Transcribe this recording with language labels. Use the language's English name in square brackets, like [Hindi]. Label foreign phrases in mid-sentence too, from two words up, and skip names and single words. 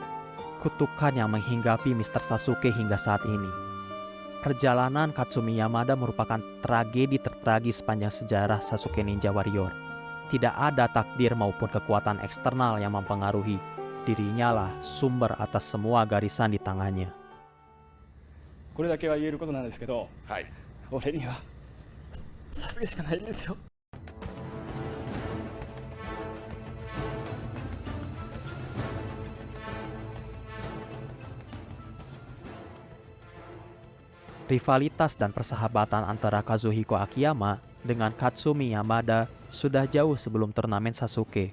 [Indonesian] Kutukan yang menghinggapi Mr. Sasuke hingga saat ini. Perjalanan Katsumi Yamada merupakan tragedi tertragis sepanjang sejarah Sasuke Ninja Warrior. Tidak ada takdir maupun kekuatan eksternal yang mempengaruhi. Dirinya lah sumber atas semua garisan di tangannya. [Japanese] これだけは言えることなんですけど、はい、俺にはさすがしかないんですよ。 [Indonesian] Rivalitas dan persahabatan antara Kazuhiko Akiyama dengan Katsumi Yamada sudah jauh sebelum turnamen Sasuke.